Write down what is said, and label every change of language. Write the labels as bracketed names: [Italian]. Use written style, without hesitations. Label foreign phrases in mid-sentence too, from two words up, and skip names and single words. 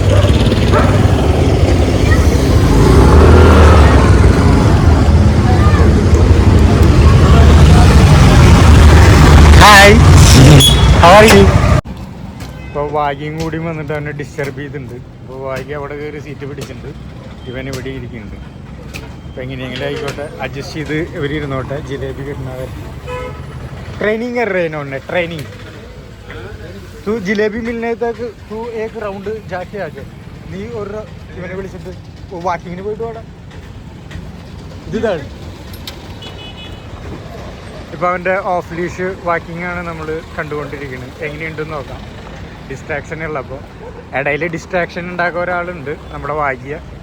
[English] hi how are you? [Malayalam] ഇപ്പോൾ വാഗ്യം കൂടി വന്നിട്ട് അവനെ ഡിസ്റ്റർബ് ചെയ്തിട്ടുണ്ട്. അപ്പോൾ വാഗ്യ അവിടെ കയറി സീറ്റ് പിടിച്ചിട്ടുണ്ട്. ഇവൻ ഇവിടെ ഇരിക്കുന്നുണ്ട്. അപ്പോൾ എങ്ങനെയെങ്കിലും ആയിക്കോട്ടെ അഡ്ജസ്റ്റ് ചെയ്ത് ഇവരിരുന്നോട്ടെ. ജിലേബി കിട്ടുന്നവർ [Hindi] ट्रेनिंग कर रहे हैं इन्होंने ट्रेनिंग. तू जिलेबी मिलने तक तू एक राउंड जाके आके [Malayalam] നീ ഒരു ഇവനെ വിളിച്ചിട്ട് വാക്കിങ്ങിന് പോയിട്ട് വേണം. ഇതാണ് ഇപ്പോൾ അവൻ്റെ [English] off leash walking [Malayalam] ആണ് നമ്മൾ കണ്ടുകൊണ്ടിരിക്കുന്നത്. എങ്ങനെയുണ്ടെന്ന് നോക്കാം. ഡിസ്ട്രാക്ഷൻ ഉള്ളപ്പോൾ ഇടയിൽ ഡിസ്ട്രാക്ഷൻ ഉണ്ടാക്കുക ഒരാളുണ്ട്, നമ്മുടെ വാഗ്യ.